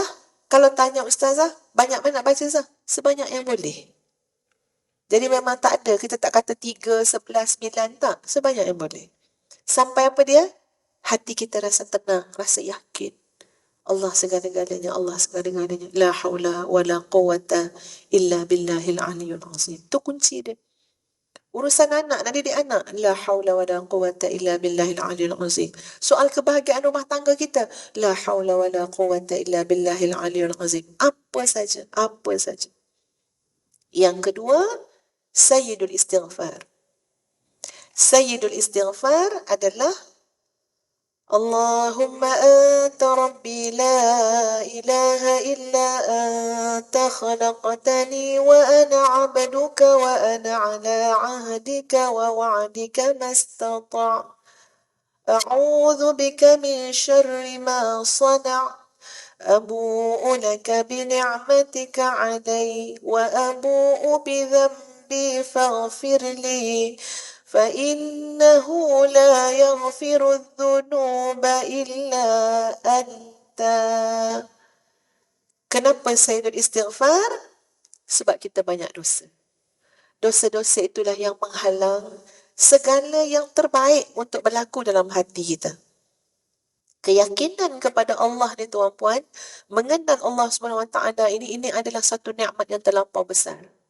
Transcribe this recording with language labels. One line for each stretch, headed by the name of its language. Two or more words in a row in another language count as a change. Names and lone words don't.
Malay: Kalau tanya ustazah, banyak mana nak baca Zah? Sebanyak yang boleh. Jadi memang tak ada, kita tak kata 3, 11, 9, tak. Sebanyak yang boleh. Sampai apa dia? Hati kita rasa tenang, rasa yakin. Allah segala-galanya, Allah segala-galanya.
Arabic: لا حول ولا قوة إلا بالله العلي العظيم.
Malay: Itu kunci dia. Urusan anak, nak didik anak.
Arabic: لا حول ولا قوة إلا بالله العلي العظيم.
Malay: Soal kebahagiaan rumah tangga kita.
Arabic: لا حول ولا قوة إلا بالله العلي العظيم.
Malay: Apa saja, apa saja. Yang kedua, Sayyidul Istighfar.
Arabic: Sayyidul Istighfar adalah اللهم أنت ربي لا إله إلا أنت خلقتني وأنا عبدك وأنا على عهدك ووعدك ما استطعت' أعوذ بك من شر ما صنعت أبوء لك بنعمتك علي وأبوء بذنبي فاغفر لي فإنه لا يغفر الذنوب إلا أنت.
Malay: Kenapa Sayyidul Istighfar? Sebab kita banyak dosa. Dosa-dosa itulah yang menghalang segala yang terbaik untuk berlaku dalam hati kita. Keyakinan kepada Allah ni tuan-puan, mengenal Allah SWT ini adalah satu nikmat yang terlampau besar.